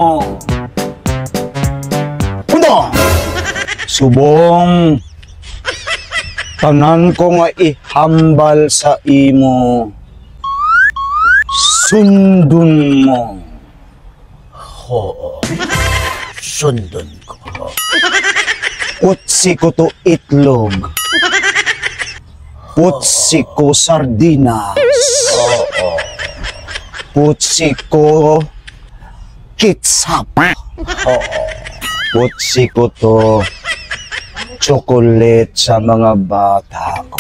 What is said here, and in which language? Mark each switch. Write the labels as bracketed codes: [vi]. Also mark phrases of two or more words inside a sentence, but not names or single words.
[hil] Subong, tanan ko nga ihambal sa imo, sundon mo. Oo. Sundon ko. Putsi ko to itlog. Putsi ko sardinas. Oo. Putsi ko ketchup. Oo. Putsi ko to chocolate sa mga bata ko.